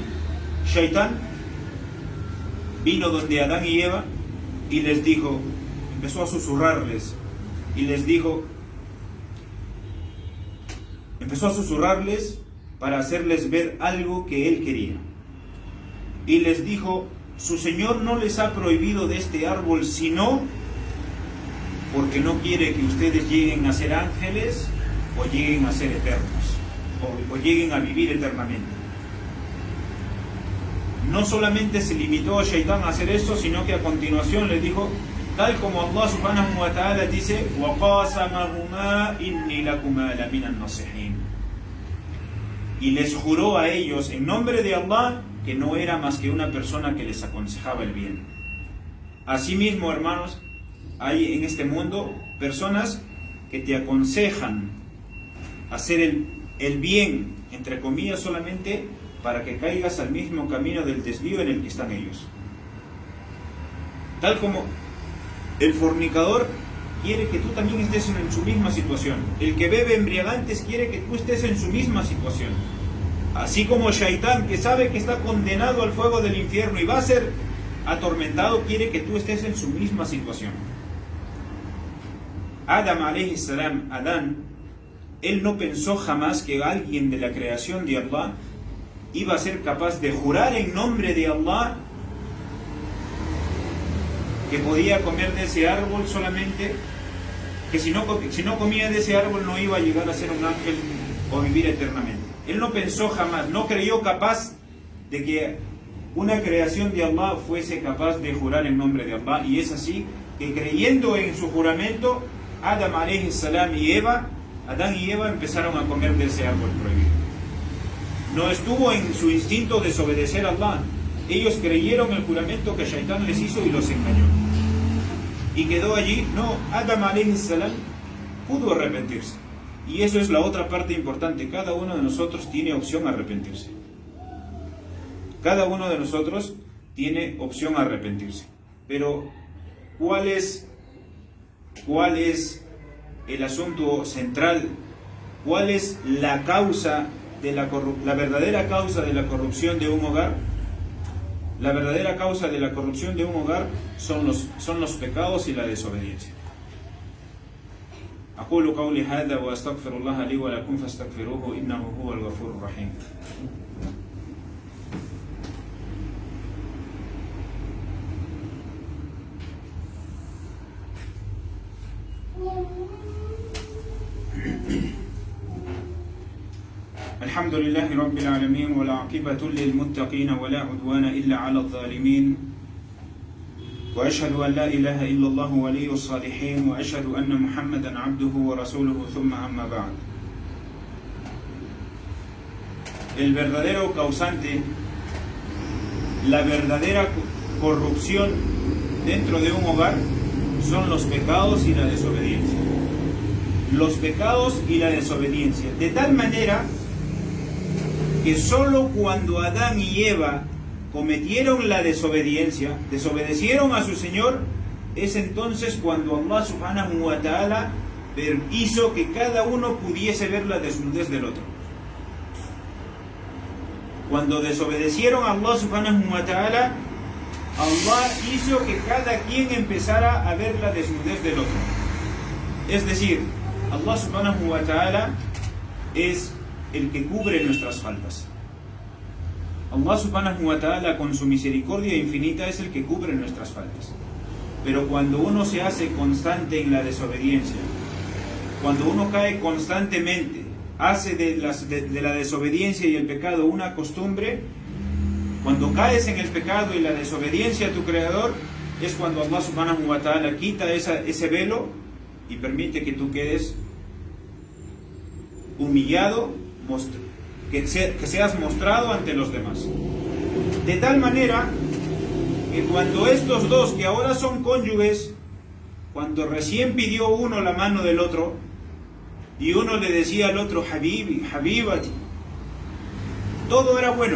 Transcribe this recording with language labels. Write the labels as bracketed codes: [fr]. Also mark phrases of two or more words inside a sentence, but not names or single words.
[es] Shaitán vino donde Adán y Eva y les dijo, empezó a susurrarles y les dijo, empezó a susurrarles para hacerles ver algo que él quería. Y les dijo, su Señor no les ha prohibido de este árbol sino porque no quiere que ustedes lleguen a ser ángeles o lleguen a ser eternos o lleguen a vivir eternamente. No solamente se limitó a Shaitán a hacer esto, sino que a continuación les dijo, tal como Allah [ar] سبحانه وتعالى [es] dice, [ar] وَقَاسَمَهُمَا إِنِّي لَكُمَا لَمِنَ النَّاصِحِينَ. [es] Y les juró a ellos en nombre de Allah que no era más que una persona que les aconsejaba el bien. Asimismo, hermanos, hay en este mundo personas que te aconsejan hacer el bien, entre comillas, solamente para que caigas al mismo camino del desvío en el que están ellos. Tal como el fornicador quiere que tú también estés en su misma situación. El que bebe embriagantes quiere que tú estés en su misma situación. Así como Shaitán, que sabe que está condenado al fuego del infierno y va a ser atormentado, quiere que tú estés en su misma situación. [ar] آدم عليه السلام, [es] Adán, él no pensó jamás que alguien de la creación de Allah iba a ser capaz de jurar en nombre de Allah que podía comer de ese árbol solamente, que si no comía de ese árbol no iba a llegar a ser un ángel o vivir eternamente. Él no pensó jamás, no creyó capaz de que una creación de Allah fuese capaz de jurar en nombre de Allah, y es así que, creyendo en su juramento, Adam [ar] عليه السلام [es] y Adán y Eva empezaron a comer de ese árbol prohibido. No estuvo en su instinto desobedecer a Allah. Ellos creyeron el juramento que Shaitán les hizo y los engañó. Y quedó allí. No, Adam [ar] عليه السلام [es] pudo arrepentirse. Y eso es la otra parte importante. Cada uno de nosotros tiene opción a arrepentirse. Cada uno de nosotros tiene opción a arrepentirse. Pero, ¿cuál es el asunto central? ¿Cuál es la causa de la verdadera causa de la corrupción de un hogar? La verdadera causa de la corrupción de un hogar son los pecados y la desobediencia. [ar] أقول قولي هذا وأستغفر الله لي ولكم فاستغفروه إنه هو الغفور الرحيم. الحمد لله رب العالمين والعاقبة للمتقين ولا عدوان إلا على الظالمين وأشهد أن لا إله إلا الله ولي الصالحين وأشهد أن محمدا عبده ورسوله ثم أما بعد. [es] El verdadero causante, la verdadera corrupción dentro de un hogar son los pecados y la desobediencia. Los pecados y la desobediencia. De tal manera que solo cuando Adán y Eva cometieron la desobediencia, desobedecieron a su Señor, es entonces cuando Allah [ar] سبحانه وتعالى [es] hizo que cada uno pudiese ver la desnudez del otro. Cuando desobedecieron a Allah [ar] سبحانه وتعالى, [es] Allah hizo que cada quien empezara a ver la desnudez del otro. Es decir, Allah [ar] سبحانه وتعالى [es] es el que cubre nuestras faltas. [ar] الله سبحانه وتعالى, [es] con su misericordia infinita, es el que cubre nuestras faltas. Pero cuando uno se hace constante en la desobediencia, cuando uno cae constantemente, hace de la desobediencia y el pecado una costumbre, cuando caes en el pecado y la desobediencia a tu Creador, es cuando Allah [ar] سبحانه وتعالى [es] quita ese velo y permite que tú quedes humillado, que seas mostrado ante los demás. De tal manera que cuando estos dos, que ahora son cónyuges, cuando recién pidió uno la mano del otro, y uno le decía al otro, [ar] حبيبي، حبيبتي, [es] todo era bueno.